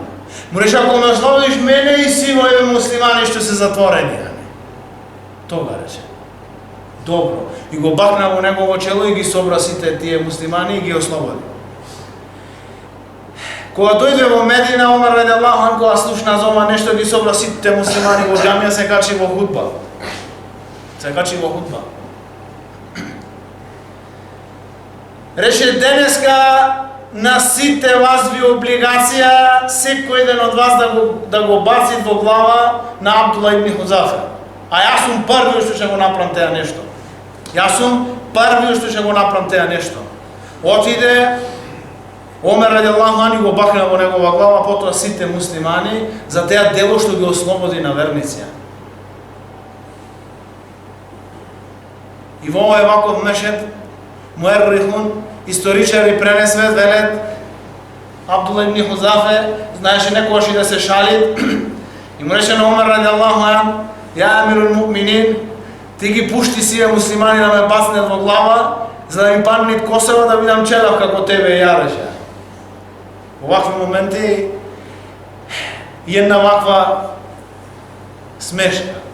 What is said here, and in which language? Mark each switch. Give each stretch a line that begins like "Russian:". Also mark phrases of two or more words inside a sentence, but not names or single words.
Macedonian: Му рече, ако ме ослободиш мене и сиво еве муслимани што се затворени. Тога рече. Добро. И го бакна во негово чело и ги собра сите тие муслимани и ги ослободи. Кога дојде во Медина, Омер
Arabic: رضي الله عنه,
Macedonian: кога слушна за ова нешто, ги собра сите муслимани во џамија, се качи во худба. Рече, денеска на сите вас ви облигација секој ден од вас да го баци во глава на Абдула ибн Худзафа. А јас сум првиот што ќе го направам теја нешто. Отиде Омер
Arabic: رضي الله عنه
Macedonian: го бакна во негова глава, потоа сите муслимани за теја дело што ги ослободи на верници. И во овој ваков мешет муеррихун, историчари пренесве, велет, Абдула ибн Худзафа знаеше некогаш и да се шали и му рече на Омер
Arabic: رضي الله عنه, يا أمير المؤمنين,
Macedonian: ти ги пушти сие муслимани да ме бацнат во глава, за да ми паднат косева да видам челав како тебе јареше. Во вакви моменти и една ваква смешка.